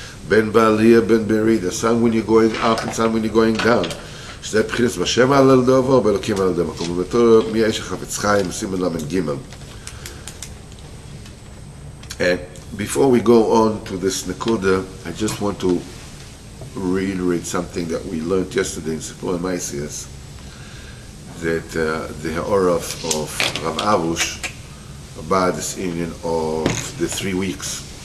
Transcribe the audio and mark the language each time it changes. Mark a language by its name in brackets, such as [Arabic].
[Hebrew] Ben ba'aliyah, ben berida, [English] some when you're going up and some when you're going down. [Hebrew] שזה בחינת בשם על הדבר, באלוקים על הדבר. כמו בתור מי האיש החפץ חיים, סימן למד גימל. [English] And before we go on to this Nekuda, I just want to reiterate something that we learned yesterday in Sipur Maisias, that the Ha'or of Rav Avush about this union of the 3 weeks,